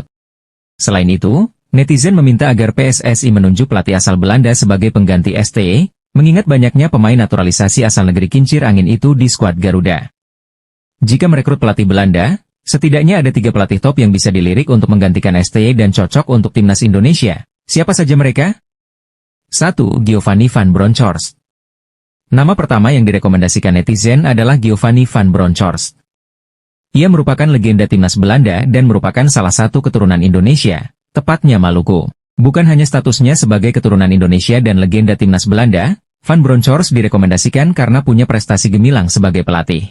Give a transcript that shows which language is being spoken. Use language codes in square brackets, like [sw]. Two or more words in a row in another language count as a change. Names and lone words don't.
[id] Selain itu, netizen meminta agar PSSI menunjuk pelatih asal Belanda sebagai pengganti STE, mengingat banyaknya pemain naturalisasi asal negeri kincir angin itu di skuad Garuda. Jika merekrut pelatih Belanda, setidaknya ada 3 pelatih top yang bisa dilirik untuk menggantikan STE dan cocok untuk timnas Indonesia. Siapa saja mereka? 1. Giovanni van Bronckhorst. Nama pertama yang direkomendasikan netizen adalah Giovanni van Bronckhorst. Ia merupakan legenda timnas Belanda dan merupakan salah satu keturunan Indonesia, tepatnya Maluku. Bukan hanya statusnya sebagai keturunan Indonesia dan legenda timnas Belanda, Van Bronckhorst direkomendasikan karena punya prestasi gemilang sebagai pelatih.